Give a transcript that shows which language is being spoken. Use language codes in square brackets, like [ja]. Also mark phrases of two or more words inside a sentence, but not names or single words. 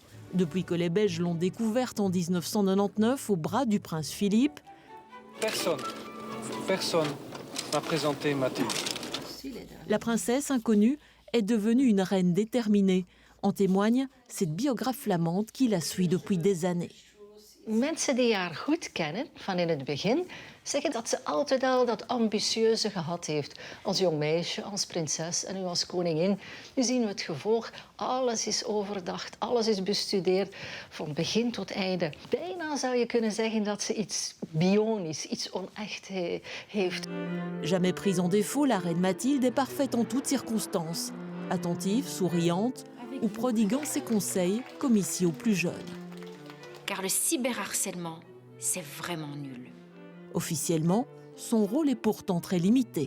[fr] Depuis que les Belges l'ont découverte en 1999 au bras du prince Philippe, personne n'a présenté Mathilde. la princesse inconnue est devenue une reine déterminée. En témoigne cette biographe flamande qui la suit depuis des années. [nl] Mensen die haar goed kennen, van in het begin, zeggen dat ze altijd al dat ambitieuze gehad heeft. Als jong meisje, als prinses en nu als koningin. Nu zien we het gevolg. Alles is overdacht, alles is bestudeerd, van begin tot einde. Bijna zou je kunnen zeggen dat ze iets bionisch, iets onecht heeft. [fr] Jamais prise en défaut, la reine Mathilde est parfaite en toutes circonstances. Attentive, souriante ou prodiguant ses conseils, comme ici aux plus jeunes. Car le cyberharcèlement, c'est vraiment nul. Officiellement, son rôle est pourtant très limité.